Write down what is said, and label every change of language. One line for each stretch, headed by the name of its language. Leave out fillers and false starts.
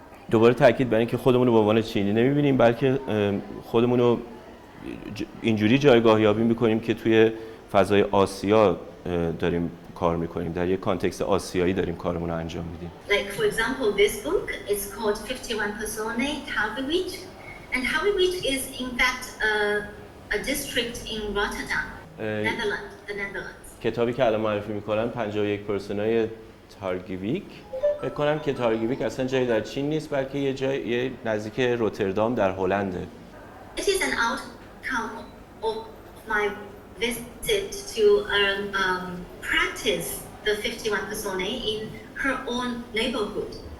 Persian: دوباره تاکید بر اینکه خودمون رو به عنوان چینی نمی‌بینیم، بلکه خودمون رو اینجوری جایگاه یابی می‌کنیم که توی فضای آسیا داریم کار می‌کنیم، در یک کانتکست آسیایی داریم کارمون رو انجام میدیم.
English: Like for example, this book is called 51 Personae, Harderwijk, and Harderwijk is in fact a district in Rotterdam, the Netherlands.
Persian: کتابی که الان معرفی می‌کنم 51 پرسونای تارگیویک. فکر کنم که تارگیویک اصلا جایی در چین نیست، بلکه یه نزدیک روتردام در هلنده.
English: It is an outcome of my visit to practice the 51 Personae in her own neighborhood.